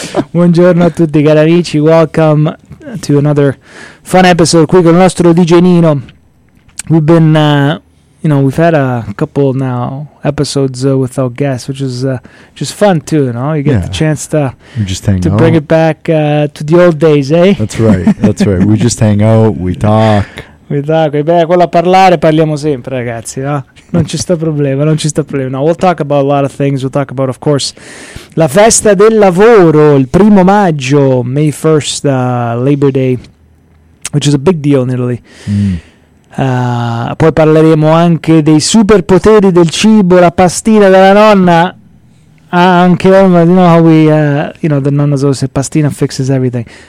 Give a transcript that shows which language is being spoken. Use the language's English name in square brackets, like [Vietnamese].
[Italian] Buongiorno a tutti cari amici, [English] welcome to another fun episode [Italian] qui con il nostro DJ Nino. [English] We've been, you know, we've had a couple now episodes without guests, which is just fun too, you know? You get the chance to bring it back to the old days, eh? That's right. We just hang out, we talk. [Italian] Beh, quello a parlare parliamo sempre, ragazzi, no? Non ci sta problema. [English] No, we'll talk about a lot of things. We'll talk about, of course, [Italian] la festa del lavoro, il primo maggio, [English] May 1st, Labor Day, which is a big deal in Italy. [Italian] Poi parleremo anche dei superpoteri del cibo, la pastina della nonna. [English] Anche, you know how we, you know, the nonna's always say, pastina fixes everything.